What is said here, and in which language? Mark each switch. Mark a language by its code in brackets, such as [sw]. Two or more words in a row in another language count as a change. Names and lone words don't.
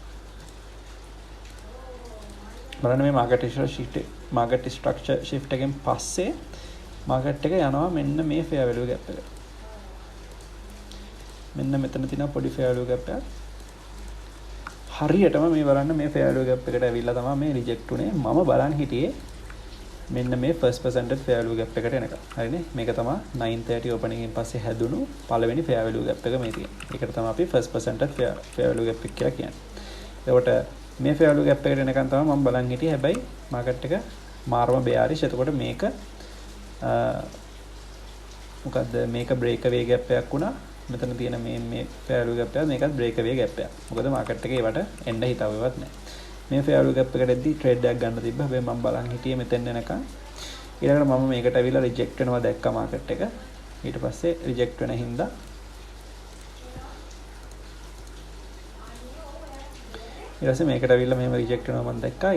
[si] බලන්න මේ [en] market structure shift [si] එකෙන් පස්සේ market එක යනවා මෙන්න මේ [en] fair value gap [si] එකට මෙන්න මෙතන තියෙන පොඩි [en] fair value gap [si] එකක් හරියටම මේ බලන්න මේ [en] fair value gap [si] එකට ඇවිල්ලා තමයි මේ reject උනේ මම බලන් හිටියේ මෙන්න මේ [en] first percentage fair value gap [si] එකට එනකම් හරිනේ මේක තමයි 9:30 opening එකෙන් පස්සේ හැදුණු පළවෙනි [en] fair value gap [si] එක මේ තියෙන්නේ ඒකට තමයි අපි [en] first percentage fair value gap [si] එක කියලා කියන්නේ එතකොට මේ [en] fair value gap [si] එකට එනකන් තමයි මම බලන් හිටියේ හැබැයි market එක මාරම bearish එතකොට මේක මොකද්ද මේක [en] break away gap [si] එකක් වුණා මෙතන තියෙන මේ [en] fair value gap [si] එක මේකත් [en] break away gap [si] එකක් මොකද market එකේ ඒවට එන්න හිතාවෙවත් නැහැ මේ [en] fair value gap [si] එකට එද්දි trade එකක් ගන්න තිබ්බා හැබැයි මම බලන් හිටියේ මෙතෙන් එනකන් ඊළඟට මම මේකට අවිලා reject වෙනවා දැක්කා market එක ඊට පස්සේ reject වෙන හින්දා ඊට පස්සේ මේකට අවිල්ලා මෙහෙම රිජෙක්ට් වෙනවා මම දැක්කා.